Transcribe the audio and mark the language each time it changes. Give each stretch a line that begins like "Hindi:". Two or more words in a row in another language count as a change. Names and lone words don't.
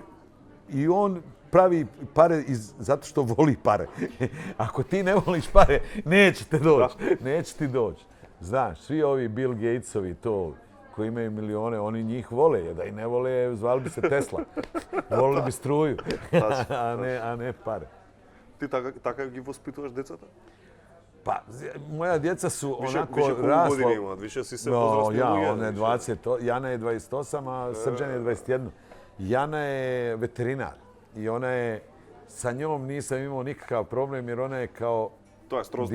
Serbian: i on pravi pare zato što voli pare. Ako ti ne voliš pare, neće ti doći. Znaš, svi ovi Bill Gatesovi to, koji imaju milione, oni njih vole, jer da i ne vole, zvali bi se Tesla. Volili bi struju, a ne pare.
Macedonian: Ти така ги воспитуваш децата?
Serbian: Pa, moja djeca su onako Više koliko rasla... godina ima? Više si se pozrasli ona je 20, Jana je 28, a Srđan je 21. Jana je veterinar i ona je, sa njom nisam imao nikakav problem jer ona je kao To je skroz